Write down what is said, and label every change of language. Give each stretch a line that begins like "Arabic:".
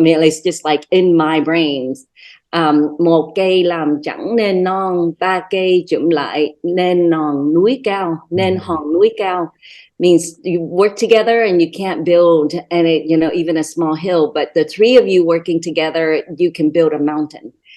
English: I mean, it's just like in my brains.
Vietnamese: Một cây làm chẳng nên non, ba cây chụm lại nên non núi cao, nên hòn núi cao.
English: Means you work together and you can't build even a small hill, but the 3 of you working together, you can build a mountain.